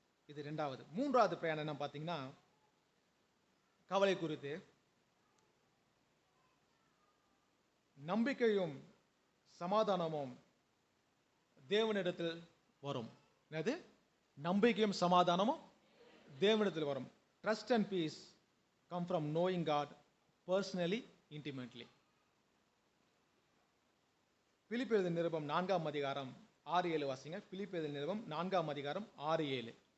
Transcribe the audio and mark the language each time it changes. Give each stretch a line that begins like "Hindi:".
Tamil: இது இரண்டாவது. மூன்றாவது பிரயாணம் என்ன பாத்தீங்கன்னா, கவலை குறித்து நம்பிக்கையும் சமாதானமும் தேவனிடத்தில் வரும். என்னது? நம்பிக்கையும் சமாதானமும் தேவனிடத்தில் வரும்.
English: Trust and peace come from knowing God personally, intimately.
Tamil: பிலிப்பியர் நிருபம் 4ஆம் அதிகாரம் 6-7 வாசிங்க. பிலிப்பியர் நிருபம் 4ஆம் அதிகாரம் 6-7.